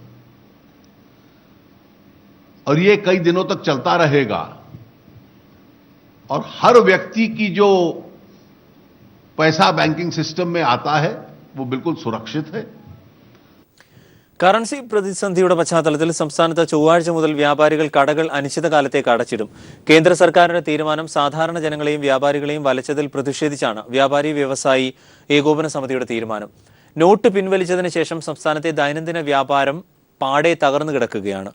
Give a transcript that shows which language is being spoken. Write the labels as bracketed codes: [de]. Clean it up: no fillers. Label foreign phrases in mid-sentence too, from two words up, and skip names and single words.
[hi] और ये कई दिनों तक चलता रहेगा और हर व्यक्ति की जो पैसा [en] banking system [hi] में आता है वो बिल्कुल सुरक्षित है। [ml] കറൻസി പ്രതിസന്ധിയുടെ പശ്ചാത്തലത്തിൽ സംസ്ഥാനത്ത് ചൊവ്വാഴ്ച മുതൽ വ്യാപാരികൾ കടകൾ അനിശ്ചിതകാലത്തേക്ക് അടച്ചിടും. കേന്ദ്ര സർക്കാരിന്റെ തീരുമാനം സാധാരണ ജനങ്ങളെയും വ്യാപാരികളെയും വലച്ചതിൽ പ്രതിഷേധിച്ചാണ് വ്യാപാരി വ്യവസായി ഏകോപന സമിതിയുടെ തീരുമാനം. നോട്ട് പിൻവലിച്ചതിന് ശേഷം സംസ്ഥാനത്തെ ദൈനംദിന വ്യാപാരം പാടെ തകർന്നു കിടക്കുകയാണ്.